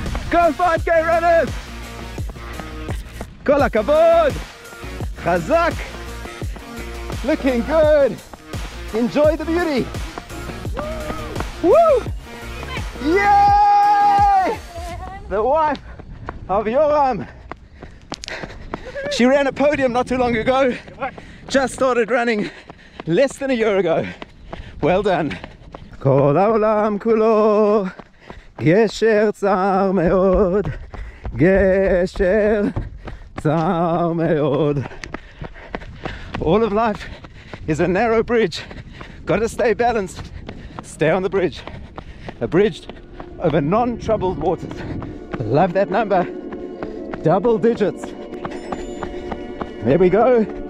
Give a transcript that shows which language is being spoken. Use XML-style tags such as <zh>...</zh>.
<en>Go 5k runners!</en> <he>Kol hakavod!</he> <en>Chazak! Looking good! Enjoy the beauty! Woo! Yay! The wife of Yoram. She ran a podium not too long ago. Just started running less than a year ago. Well done.</en> <he>Kol העולם כולו גשר צר מאוד, גשר צר מאוד.</he> <en>All of life is a narrow bridge. Got to stay balanced. Stay on the bridge. A bridge over non-troubled waters. Love that number. Double digits. There we go.</en>